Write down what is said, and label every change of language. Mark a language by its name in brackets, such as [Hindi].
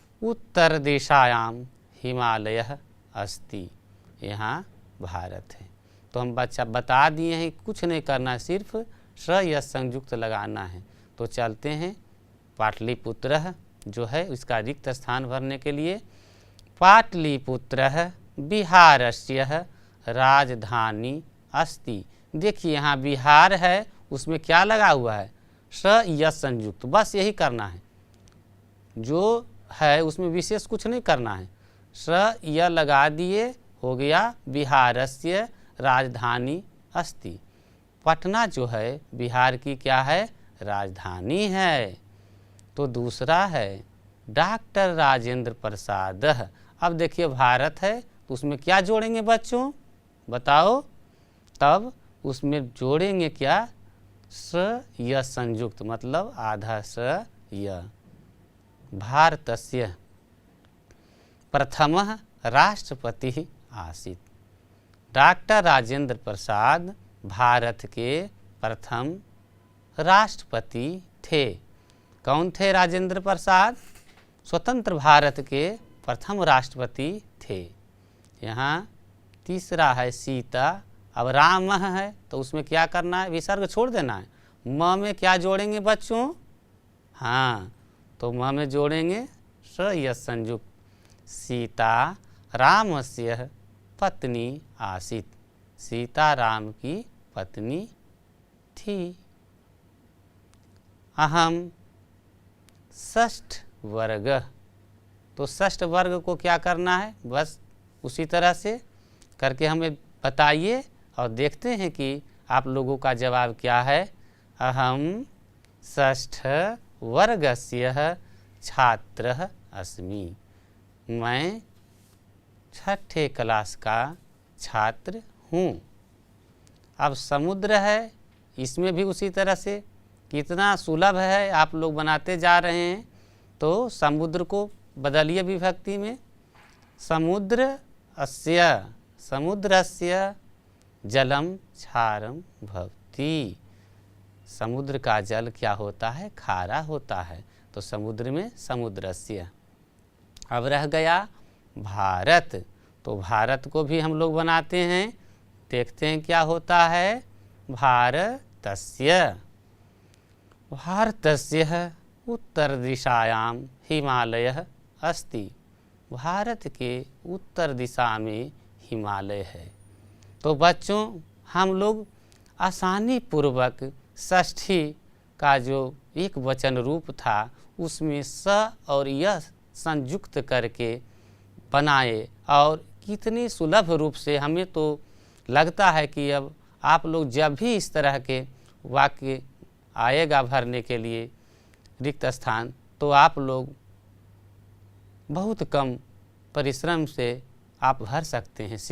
[Sanskrit] उत्तर दिशायां हिमालयः अस्ति, [Hindi] यहाँ भारत है। तो हम बच्चा बता दिए हैं, कुछ नहीं करना, सिर्फ स या संयुक्त लगाना है। तो चलते हैं पाटलिपुत्रः जो है इसका रिक्त स्थान भरने के लिए। [Sanskrit] पाटलिपुत्रः बिहारस्य राजधानी अस्ति। [Hindi] देखिए यहाँ बिहार है, उसमें क्या लगा हुआ है, स या संयुक्त, बस यही करना है। जो है उसमें विशेष कुछ नहीं करना है। स या लगा दिए, हो गया [Sanskrit] बिहारस्य राजधानी अस्ति। [Hindi] पटना जो है बिहार की क्या है, राजधानी है। तो दूसरा है डॉक्टर राजेंद्र प्रसाद। अब देखिए भारत है तो उसमें क्या जोड़ेंगे बच्चों, बताओ। तब उसमें जोड़ेंगे क्या, स या संयुक्त, मतलब आधा स या। [Sanskrit] भारतस्य प्रथमः राष्ट्रपति आसीत्। [Hindi] डॉक्टर राजेंद्र प्रसाद भारत के प्रथम राष्ट्रपति थे। कौन थे राजेंद्र प्रसाद, स्वतंत्र भारत के प्रथम राष्ट्रपति थे। यहाँ तीसरा है सीता। अब राम है तो उसमें क्या करना है, विसर्ग छोड़ देना है। म में क्या जोड़ेंगे बच्चों, हाँ, तो म में जोड़ेंगे स या संयुक्त। [Sanskrit] सीता रामस्य पत्नी आसीत्, [Hindi] सीता राम की पत्नी थी। [Sanskrit] अहम षष्ठ वर्ग, [Hindi] तो षष्ठ वर्ग को क्या करना है, बस उसी तरह से करके हमें बताइए और देखते हैं कि आप लोगों का जवाब क्या है। [Sanskrit] अहम षष्ठ वर्गस्य छात्रः अस्मि, मैं [Hindi] छठे क्लास का छात्र हूँ। अब समुद्र है, इसमें भी उसी तरह से कितना सुलभ है, आप लोग बनाते जा रहे हैं। तो समुद्र को बदलिए विभक्ति में, [Sanskrit] समुद्रस्य जलम क्षारम भवति। [Hindi] समुद्र का जल क्या होता है? खारा होता है। तो समुद्र में समुद्रस्य। अब रह गया भारत। तो भारत को भी हम लोग बनाते हैं, देखते हैं क्या होता है। [Sanskrit] भारतस्य उत्तर दिशायां हिमालयः अस्ति। [Hindi] भारत के उत्तर दिशा में हिमालय है। तो बच्चों, हम लोग आसानी पूर्वक षष्ठी का जो एक वचन रूप था उसमें स और यह संयुक्त करके बनाए, और कितनी सुलभ रूप से हमें तो लगता है कि अब आप लोग जब भी इस तरह के वाक्य आएगा भरने के लिए रिक्त स्थान, तो आप लोग बहुत कम परिश्रम से आप भर सकते हैं।